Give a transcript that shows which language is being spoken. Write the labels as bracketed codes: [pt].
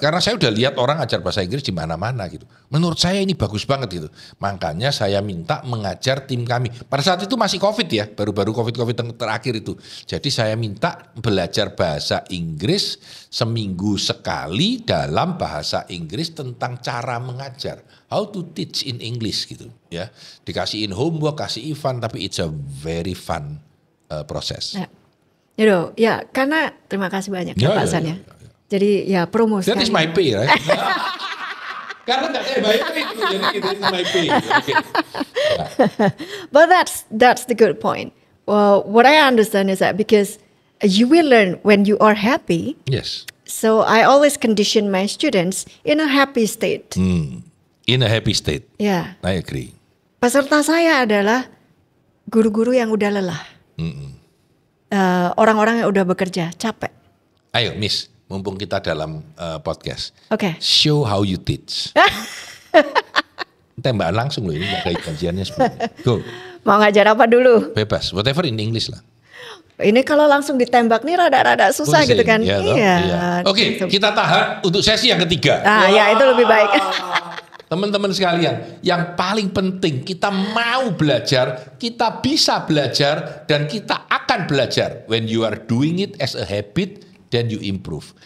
[id] Karena saya udah lihat orang ngajar bahasa Inggris di mana-mana gitu. Menurut saya ini bagus banget gitu. Makanya saya minta mengajar tim kami. Pada saat itu masih COVID ya. Baru-baru COVID terakhir itu. Jadi saya minta belajar bahasa Inggris seminggu sekali dalam bahasa Inggris tentang cara mengajar. [en] How to teach in English [id] gitu ya. Dikasihin homework, kasih event, tapi [en] it's a very fun [id] proses. Ya, karena terima kasih banyak ya, Pak San ya. Jadi ya promosi. [en] That is my pay, right? [id] Karena nggak saya bayar itu, jadi itu [en] is my pay. Okay. But that's the good point. Well, what I understand is that because you will learn when you are happy. Yes. So I always condition my students in a happy state. In a happy state. [id] Ya. [en] I agree. [id] Peserta saya adalah guru-guru yang udah lelah. Orang-orang yang udah bekerja, capek. Ayo, Miss, mumpung kita dalam podcast. Oke. [en] Show how you teach. [id] Tembakan langsung loh, ini nggak kayak kajiannya sebenarnya. [en] Go. [id] Mau ngajar apa dulu? Bebas, [en] whatever in English lah. [id] Ini kalau langsung ditembak nih rada-rada susah Pusing, gitu kan. ya, Iya. Oke, kita tahan untuk sesi yang ketiga. Ya itu lebih baik. Teman-teman sekalian, yang paling penting kita mau belajar, kita bisa belajar, dan kita akan belajar. [en] When you are doing it as a habit, then you improve.